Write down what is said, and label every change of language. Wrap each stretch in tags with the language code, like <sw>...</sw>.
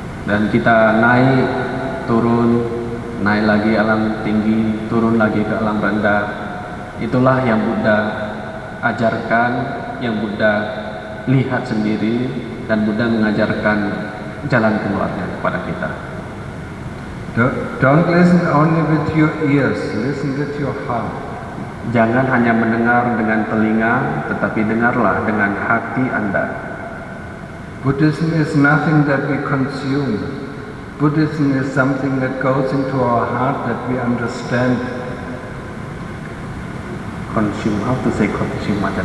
<id>Dan kita naik, turun, naik lagi alam tinggi, turun lagi ke alam rendah. Itulah yang Buddha ajarkan, yang Buddha lihat sendiri, dan Buddha mengajarkan jalan keluarnya kepada kita.</id> <en>Don't listen only with your ears, listen with your heart.</en> <id>Jangan hanya mendengar dengan telinga, tetapi dengarlah dengan hati Anda.</id> <en>Buddhism is nothing that we consume. Buddhism is something that goes into our heart, that we understand. Consume, how to say consume?</en>